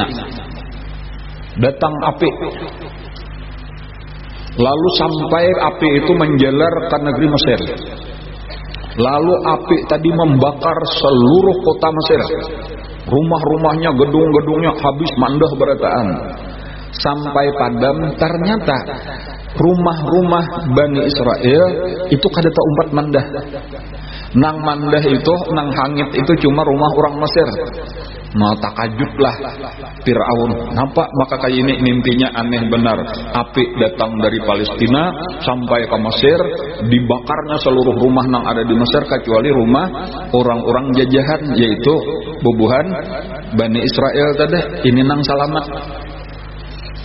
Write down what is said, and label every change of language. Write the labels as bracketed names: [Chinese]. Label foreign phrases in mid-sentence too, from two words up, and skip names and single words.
[Indonesian] Datang api, lalu sampai api itu menjalar ke negeri Mesir. Lalu api tadi membakar seluruh kota Mesir. [Banjar] Rumah-rumahnya, gedung-gedungnya habis mandah berataan. Sampai padam, ternyata rumah-rumah Bani Israel itu kada umpat mandah. Nang mandah itu, nang hangit itu cuma rumah orang Mesir. Takajublah Fir'aun. Nampak maka kayak ini mimpinya aneh benar. Api datang dari Palestina sampai ke Mesir, dibakarnya seluruh rumah nang ada di Mesir kecuali rumah orang-orang jajahan, yaitu bubuhan Bani Israel tadi. Ini nang selamat.